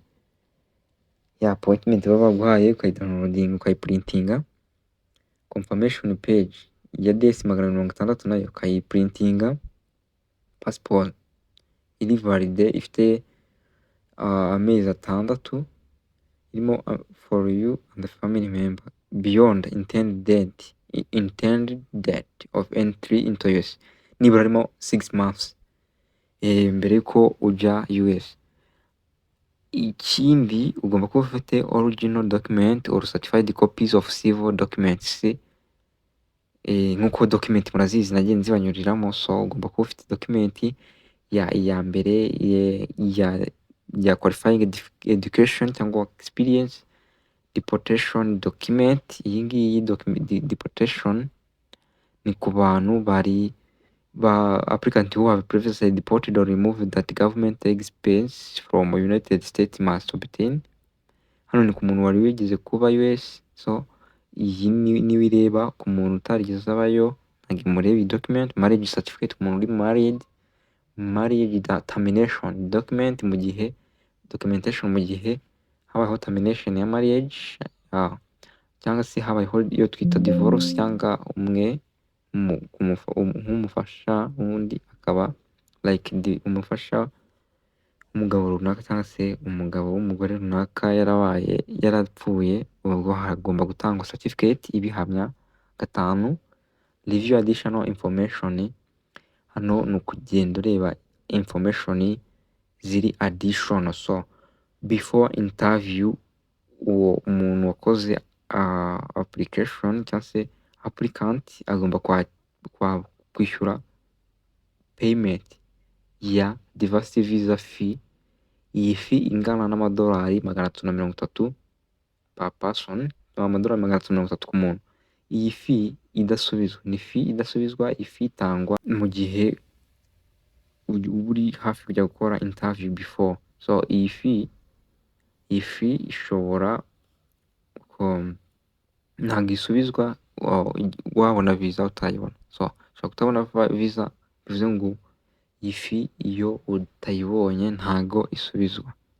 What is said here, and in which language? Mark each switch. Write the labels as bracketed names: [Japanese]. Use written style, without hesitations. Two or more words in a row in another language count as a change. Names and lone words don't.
[Kinyarwanda] Appointment baba baguhaye ukayidownloading ukayiprintinga, [English] confirmation page [Kinyarwanda] ya DS600 nayo ukayiprintinga, passport iri valide ifite amezi 6 irimo [English] for you and the family member beyond intended date of entry into US, [Kinyarwanda] nibura harimo 6 months mbere yuko ujya US. Ikindi ugomba kuba ufite [English] original document or certified copies of civil documents, [Kinyarwanda] nk'uko document murazizi nagiye nzibanyuriramo. So ugomba kuba ufite document ya mbere ya [English] qualifying education [Kinyarwanda] cyangwa experience, [English] deportation document. [Kinyarwanda] Iyi ngiyi deportation ni ku bantu bari [English] applicant who have previously deported or removed that government expense from United States must obtain. [Kinyarwanda] Hano ni ku muntu wari wigeze kuba US, so iyi niwe ireba. Ku muntu utarigeze abayo ntabwo imureba iyi document. [English] Marriage certificate [Kinyarwanda] ku muntu uri married, [English] marriage termination document [Kinyarwanda] mu gihe documentation mu gihe habayeho termination ya marriage, cyangwa se habayeho iyo twita divorce, cyangwa umwe nk'umufasha w'undi akaba like umufasha umugabo runaka cyangwa se umugabo w'umugore runaka yarapfuye, ubwo hagomba gutangwa certificate ibihamya. 5, [English] review additional information. [Kinyarwanda] Hano ni ukugenda ureba information ziri additional, so [English] before interview [Kinyarwanda] uwo umuntu wakoze application cyangwa se applicant agomba kwishyura payment ya [English] diversity visa fee. [Kinyarwanda] Iyi fee ingana n'amadolari 330 [English] per person, [Kinyarwanda] amadolari 330 ku muntu. Iyi fee idasubizwa, ni fee idasubizwa. Ifi itangwa mu gihe uri hafi kujya gukora [English] interview before. [Kinyarwanda] So iyi fee ishobora ntabwo isubizwa wabona visa utayibona. So ushobora kutabona visa, bivuze ngo iyi fee iyo utayibonye ntago isubizwa.